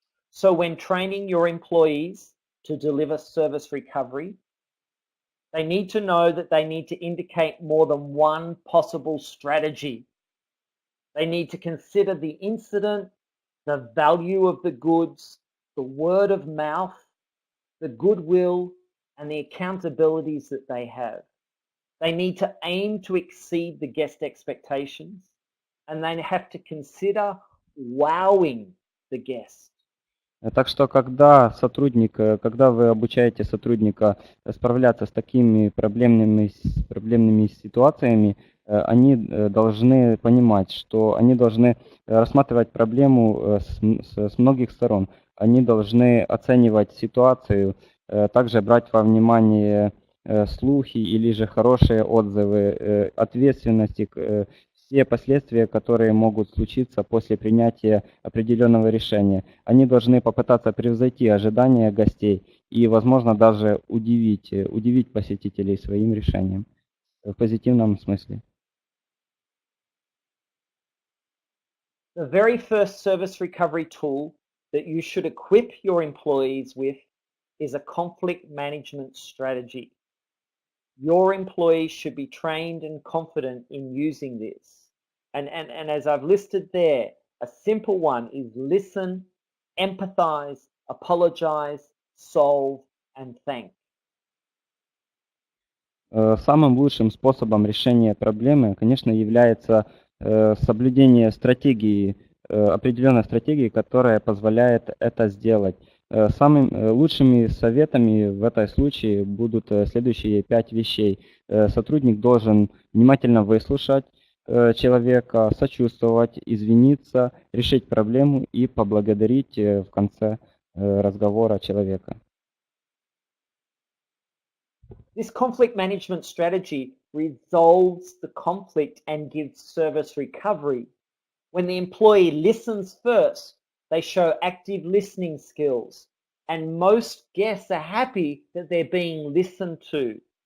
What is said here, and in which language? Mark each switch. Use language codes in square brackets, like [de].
[en] So when training your employees to deliver service recovery, they need to know that they need to indicate more than one possible strategy. They need to consider the incident, the value of the goods, the word of mouth, the goodwill, and the accountabilities that they have. They need to aim to exceed the guest expectations, and they have to consider wowing the guest. [ru] Так что, когда вы обучаете сотрудника справляться с такими проблемными ситуациями, они должны понимать, что они должны рассматривать проблему с многих сторон. Они должны оценивать ситуацию, также брать во внимание слухи или же хорошие отзывы, ответственности, все последствия, которые могут случиться после принятия определенного решения. Они должны попытаться превзойти ожидания гостей и, возможно, даже удивить посетителей своим решением в позитивном смысле. [en] The very first service recovery tool that you should equip your employees with is a conflict management strategy. Your employees should be trained and confident in using this. And as I've listed there, a simple one is listen, empathize, apologize, solve, and thank? [ru] Самым лучшим способом решения проблемы, конечно, является соблюдение стратегии, определенной стратегии, которая позволяет это сделать. Самыми лучшими советами в этом случае будут следующие 5 вещей. Сотрудник должен внимательно выслушать человека, сочувствовать, извиниться, решить проблему и поблагодарить в конце разговора человека. [en] This conflict management strategy resolves the conflict and gives service recovery. When the employee listens first, they show active listening skills, and most guests are happy that they're being listened to.